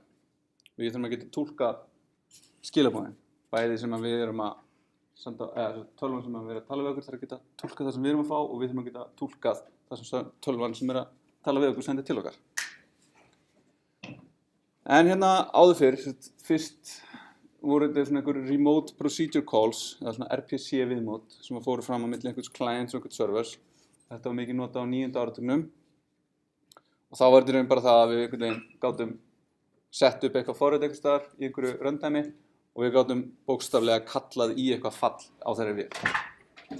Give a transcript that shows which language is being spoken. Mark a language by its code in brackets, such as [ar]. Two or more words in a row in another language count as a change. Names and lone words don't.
[is] Við þurfum að geta túlkað skilaboðin, bæði sem við erum að senda, tölvan sem við erum að tala við okkur þarf að geta túlkað það sem við erum að fá og við þurfum að geta túlkað það sem tölvan sem er að tala við okkur sendir til okkar. En hérna áður fyrst voru þetta svona einhver [en] remote procedure calls [is] eða svona RPC viðmót sem fóru fram á milli einhvers clients og einhvers servers. Þetta var mikið notað á 9. áratugnum og þá var þetta bara það að við einhvern veginn gátum sett upp eitthvað forrit einhvers staðar í einhverju runtime og við gátum bókstaflega kallað í eitthvað fall á þeirri vél.